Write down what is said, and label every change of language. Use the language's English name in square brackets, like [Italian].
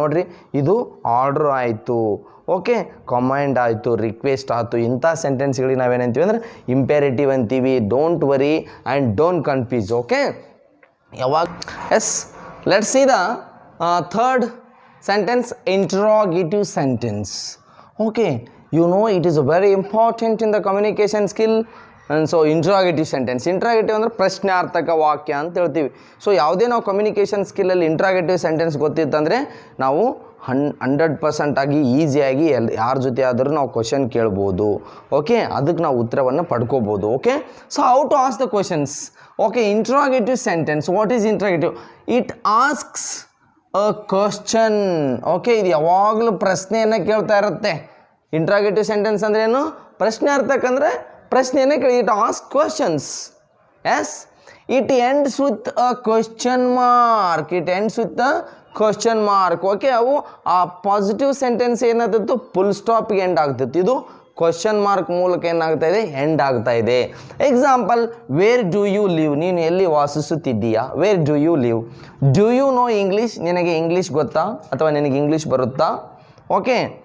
[Kannada] ನೋಡ್ರಿ, ಇದು ಆರ್ಡ್ರ್ ಆಯಿತು. ಓಕೆ, ಕಮಾಂಡ್ ಆಯಿತು, ರಿಕ್ವೆಸ್ಟ್ ಆಯಿತು. ಇಂಥ ಸೆಂಟೆನ್ಸ್ಗಳಿಗೆ ನಾವೇನಂತೀವಿ ಅಂದರೆ ಇಂಪೇರೇಟಿವ್ ಅಂತೀವಿ. [English] Don't worry and don't confuse. Okay, ಯಾವಾಗ? Yes, let's see the third sentence, interrogative sentence. Okay, you know it is very important in the communication skill. And so [Kannada] interrogative sentence ಅಂದರೆ ಪ್ರಶ್ನಾರ್ಥಕ ವಾಕ್ಯ ಅಂತ ಹೇಳ್ತೀವಿ. ಸೊ ಯಾವುದೇ ನಾವು ಕಮ್ಯುನಿಕೇಷನ್ ಸ್ಕಿಲ್ಲಲ್ಲಿ ಇಂಟ್ರಾಗೇಟಿವ್ ಸೆಂಟೆನ್ಸ್ ಗೊತ್ತಿತ್ತಂದರೆ ನಾವು 100% ಆಗಿ ಈಸಿಯಾಗಿ ಯಾರ ಜೊತೆ ಆದರೂ ನಾವು ಕ್ವಶನ್ ಕೇಳ್ಬೋದು. ಓಕೆ, ಅದಕ್ಕೆ ನಾವು ಉತ್ತರವನ್ನು ಪಡ್ಕೋಬೋದು. [English] Okay, so how to ask the questions? Okay, interrogative sentence. What is interrogative? It asks a question. [Kannada] Okay, ಇದು ಯಾವಾಗಲೂ ಪ್ರಶ್ನೆಯನ್ನು ಕೇಳ್ತಾ ಇರುತ್ತೆ. ಇಂಟ್ರಾಗೇಟಿವ್ ಸೆಂಟೆನ್ಸ್ ಅಂದ್ರೆ ಏನು? ಪ್ರಶ್ನಾರ್ಥಕ ಅಂದರೆ ಪ್ರಶ್ನೆಯನ್ನು ಕೇಳಿ. [English] It ask questions. [Kannada] S, [English] It ends with a question mark. It ends with a question mark. [Kannada] Okay, ಅವು ಆ ಪಾಸಿಟಿವ್ ಸೆಂಟೆನ್ಸ್ ಏನಾಗ್ತಿತ್ತು ಫುಲ್ ಸ್ಟಾಪ್ಗೆ ಎಂಡ್ ಆಗ್ತಿತ್ತು. ಇದು ಕ್ವಶನ್ ಮಾರ್ಕ್ ಮೂಲಕ ಏನಾಗ್ತಾ ಇದೆ, ಎಂಡ್ ಆಗ್ತಾ ಇದೆ. [English] example, where do you live, [Kannada] ನೀನು ಎಲ್ಲಿ ವಾಸಿಸುತ್ತಿದ್ದೀಯಾ? [English] Where do you live. Do you know English, [Kannada] ನಿನಗೆ ಇಂಗ್ಲೀಷ್ ಗೊತ್ತಾ ಅಥವಾ ನಿನಗೆ ಇಂಗ್ಲೀಷ್ ಬರುತ್ತಾ? ಓಕೆ.